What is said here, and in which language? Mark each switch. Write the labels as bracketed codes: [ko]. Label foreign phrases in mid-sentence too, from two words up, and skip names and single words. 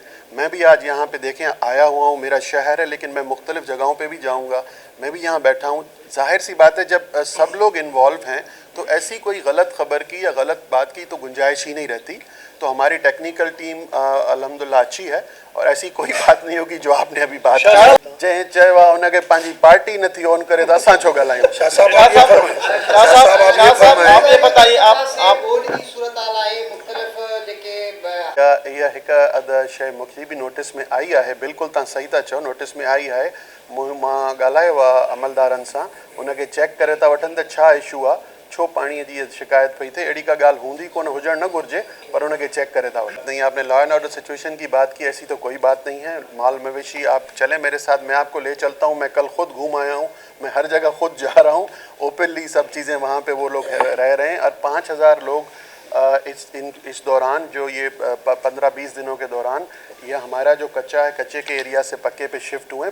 [ur] میں بھی آج یہاں پہ دیکھیں آیا ہوا ہوں، میرا شہر ہے لیکن میں مختلف جگہوں پہ بھی جاؤں گا، میں بھی یہاں بیٹھا ہوں. ظاہر سی بات ہے، جب سب لوگ انوالو ہیں تو ایسی کوئی غلط خبر کی یا غلط بات کی تو گنجائش ہی نہیں رہتی. تو ہماری [en] technical team [ur] الحمدللہ اچھی ہے اور ایسی کوئی بات نہیں ہوگی جو آپ نے ابھی بات کی. [sd] जंहिं चयो आहे उनखे पंहिंजी पार्टी नथी ऑन करे तो असां छो ॻाल्हायूं। [ur] شاہ صاحب آپ یہ بتائیے، آپ [sd] बोर्ड की सूरत हाल आहे मुख़्तलिफ़ जेके इहा हिकु अधु शइ मूंखे बि नोटिस में आई आहे। बिल्कुलु तव्हां सही था चओ, नोटिस में आई आहे। मां ॻाल्हायो आहे अमलदारनि सां, उनखे चेक करे था वठनि त छा इशू आहे, छो पाणीअ जी शिकायत पई थिए। अहिड़ी का ॻाल्हि हूंदी कोन, हुजणु न घुरिजे, पर उनखे चेक करे था वठनि। [ur] نہیں، آپ نے [en] law and order situation [ur] کی بات کی، ایسی تو کوئی بات نہیں ہے۔ مال مویشی، آپ چلیں میرے ساتھ، میں آپ کو لے چلتا ہوں. میں کل خود گھوم آیا ہوں، میں ہر جگہ خود جا رہا ہوں، اوپنلی سب چیزیں وہاں پہ وہ لوگ رہ رہے ہیں. اور 5000 لوگ اس دوران، جو یہ 15-20 دنوں کے دوران، یہ ہمارا جو کچا ہے، کچے کے ایریا سے پکے پہ شفٹ ہوئے.